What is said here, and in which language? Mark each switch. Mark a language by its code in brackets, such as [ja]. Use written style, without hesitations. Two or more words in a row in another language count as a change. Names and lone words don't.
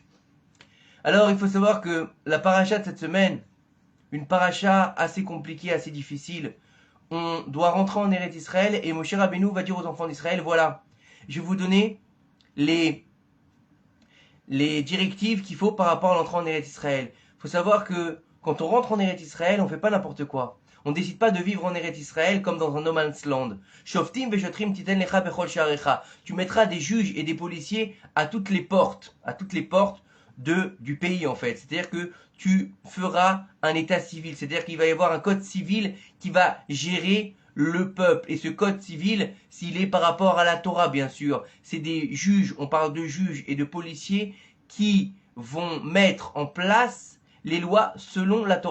[fr] Alors il faut savoir que la paracha de cette semaine, une paracha assez compliquée, assez difficile, on doit rentrer en Eretz Israël et Moshe Rabbeinu va dire aux enfants d'Israël, voilà, je vais vous donner les directives qu'il faut par rapport à l'entrée en Eretz Israël. Il faut savoir que quand on rentre en Eretz Israël, on ne fait pas n'importe quoi. On ne décide pas de vivre en Eretz Israël comme dans un [en] no man's land. [he] Shoftim veshotrim titen lecha bechol she'arecha. [fr] Tu mettras des juges et des policiers à toutes les portes du pays en fait. C'est-à-dire que tu feras un état civil. C'est-à-dire qu'il va y avoir un code civil qui va gérer le peuple. Et ce code civil, s'il est par rapport à la Torah, bien sûr, c'est des juges, on parle de juges et de policiers qui vont mettre en place les lois selon la Torah.